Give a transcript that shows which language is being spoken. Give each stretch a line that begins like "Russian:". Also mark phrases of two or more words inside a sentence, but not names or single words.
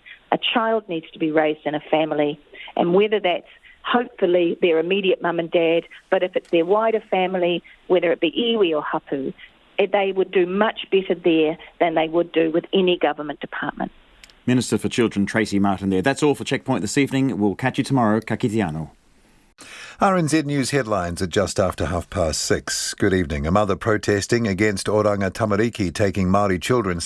English: A child needs to be raised in a family, and whether that's hopefully their immediate mum and dad, but if it's their wider family, whether it be iwi or hapu, they would do much better there than they would do with any government department. Minister for Children Tracy Martin there. That's all for Checkpoint this evening. We'll catch you tomorrow.
Māori: Ka kite anō.
English: RNZ News headlines at just after 6:30. Good evening. A mother protesting against Oranga Tamariki taking Māori children